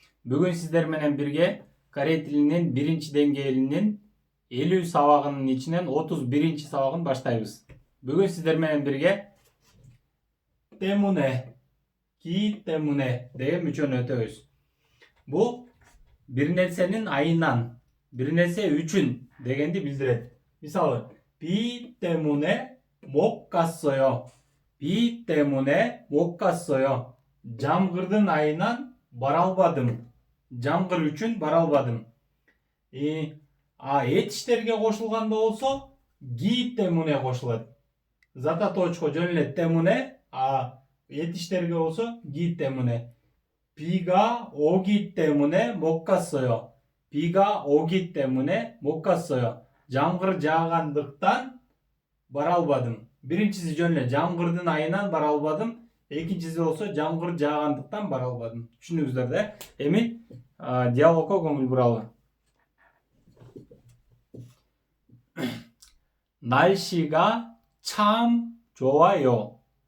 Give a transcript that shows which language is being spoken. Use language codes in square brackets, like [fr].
[ky] Бүгүн сиздер менен бирге корей тилинин 1-деңгээлинин 50 сабагынын ичинен 31 сабагын баштайбыз. Бүгүн сиздер менен бирге [ko] 때문에, 기 때문에 [ky] деген мүчөнү өтөбүз. Бул бир нерсенин айынан, бир нерсе үчүн дегенди билдирет. Мисалы, [ko] 비 때문에 못 갔어요. 비 때문에 못 갔어요. [ky] Жамгырдын айынан бара албадым. Жамгыр үчүн бара албадым. Этиштерге кошулганда болсо ги [ko] 때문에 [ky] кошулат. Зататочко жөн эле [ko] 때문에, [ky] этиштерге болсо ги [ko] 때문에. 비가 오기 때문에 못 갔어요. 비가 오기 때문에 못 갔어요. [ky] Жамгыр жаагандыктан бара албадым. Биринчиси жөн эле жамгырдын айынан бара албадым. Экинчиси болсо жамгыр жаагандыктан бара албадым. Түшүндүңүздөр да? Эми диалогко көңүл буралы. [ko] 날씨가 참 좋아요.